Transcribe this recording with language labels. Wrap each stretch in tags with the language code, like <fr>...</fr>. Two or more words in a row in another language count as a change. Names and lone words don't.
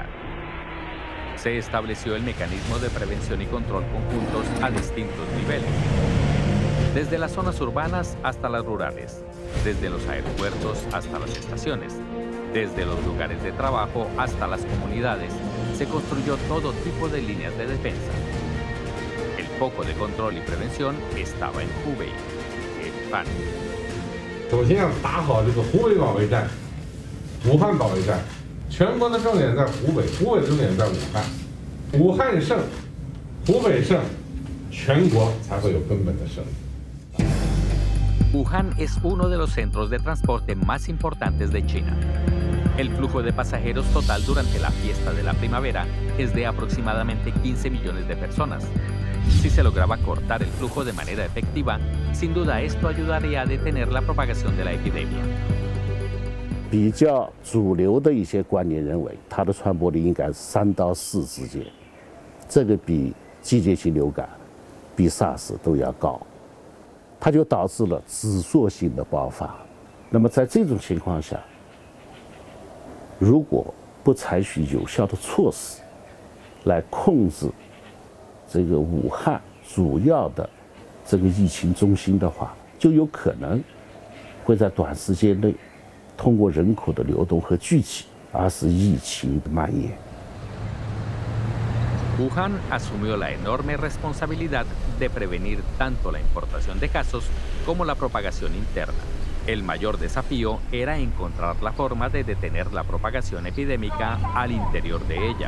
<es>Se estableció el mecanismo de prevención y control conjuntos a distintos niveles, desde las zonas urbanas hasta las rurales, desde los aeropuertos hasta las estaciones, desde los lugares de trabajo hasta las comunidades. Se construyó todo tipo de líneas de defensa. El foco de control y prevención estaba en Hubei, en Wuhan.</es> <zh>首先要打好这个湖北保卫战、武汉保卫战。全国的重点在湖北，湖北的重点在武汉。武汉胜，湖北胜，全国才会有根本的胜利。</zh> <es>Wuhan es uno de los centros de transporte más importantes de China. El flujo de pasajeros total durante la fiesta de la primavera es de aproximadamente 15 millones de personas. Si se lograba cortar el flujo de manera efectiva, sin duda esto ayudaría a detener la propagación de la epidemia.</es> <zh>比较主流的一些观念认为，它的传播率应该是3到4之间，这个比季节性流感、比 SARS 都要高，它就导致了指数性的爆发。那么在这种情况下，如果不采取有效的措施来控制这个武汉主要的这个疫情中心的话，就有可能会在短时间内 通过人口的流动和聚集，而使疫情的蔓延。</zh> <es>Wuhan asumió la enorme responsabilidad de prevenir tanto la importación de casos como la propagación interna. El mayor desafío era encontrar la forma de detener la propagación epidémica al interior de ella.</es>